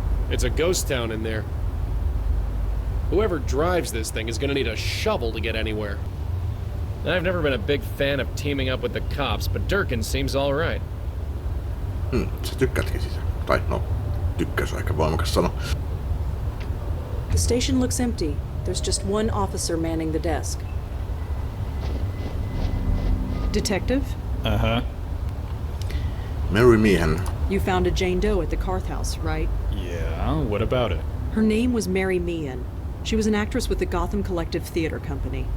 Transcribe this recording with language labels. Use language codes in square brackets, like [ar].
[en] It's a ghost town in there. Whoever drives this thing is gonna need a shovel to get anywhere. I've never been a big fan of teaming up with the cops, but Durkin seems alright. [fi] Sä tykkäätkin sitä. Tai no, tykkäys on aika voimakas sana. [en] The station looks empty. There's just one officer manning the desk. Detective? Uh-huh. Mary Meehan. You found a Jane Doe at the Carth house, right? Yeah, what about it? Her name was Mary Meehan. She was an actress with the Gotham Collective Theater Company.